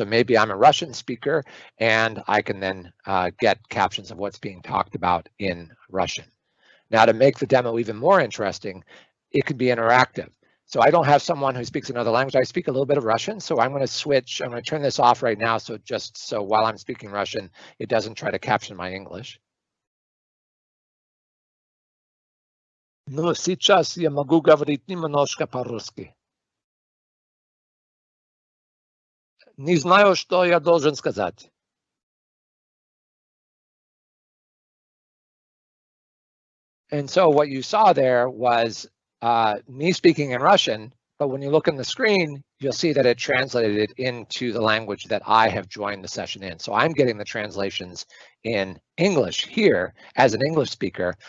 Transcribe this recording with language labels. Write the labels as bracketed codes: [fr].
[en] So maybe I'm a Russian speaker and I can then get captions of what's being talked about in Russian. Now, to make the demo even more interesting, it can be interactive. So I don't have someone who speaks another language. I speak a little bit of Russian, so I'm going to switch. I'm going to turn this off right now, so just so while I'm speaking Russian, it doesn't try to caption my English. [ru] Ну, сейчас я могу говорить немножко по-русски. Не знаю, что я должен сказать. [en] And so what you saw there was me speaking in Russian, but when you look on the screen, you'll see that it translated it into the language that I have joined the session in. So I'm getting the translations in English here as an English speaker.